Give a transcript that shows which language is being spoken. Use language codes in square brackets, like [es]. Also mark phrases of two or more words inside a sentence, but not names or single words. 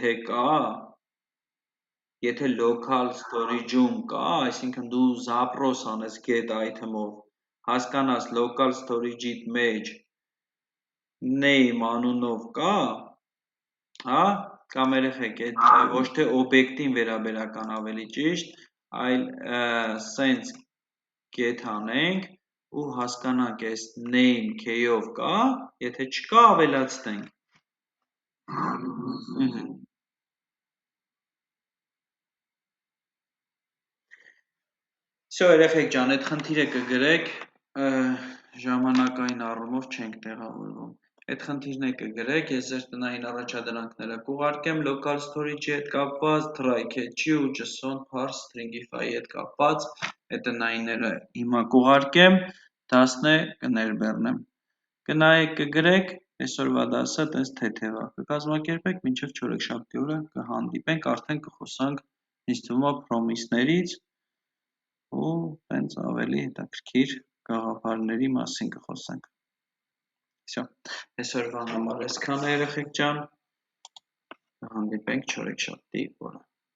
[hy] եթե [en] local storage- [hy] ում կա, այսինքն դու zaпрос անես [en] get item- [hy] ով, հասկանաս [en] local storage- [hy] իդ մեջ name անունով կա, հա, կամ երեխեք, ոչ թե օբյեկտին վերաբերական ավելի ճիշտ, այլ սենց get անենք ու հասկանանք այս name k-ով կա, եթե չկա ավելացնենք։ Всё, երեխեք ջան, այդ խնդիրը կգրեք, ժամանակային առումով չենք տեղավորվում։ Այդ խնդիրն է կգրեք, ես ձեր տնային առաջադրանքները կուղարկեմ [en] local storage- [hy] ի հետ կապված, [en] try catch- [hy] ի ու [en] JSON parse stringify- [hy] ի հետ կապված, այդ տնայինները հիմա կուղարկեմ, 10-ը կներբեռնեմ։ Կնայեք կգրեք, այսօրվա դասը տես թեթև է, կկազմակերպեք, մինչև չորեքշաբթի օրը կհանդիպենք, արդեն կխոսանք ինձ թվում է promise-ներից ու տենց ավելի հետաքրքիր գաղափարների մասին կխոսենք։ Всё, այսօրվա համար այսքանը երեխեք ջան, կհանդիպենք չորեքշաբթի օրը։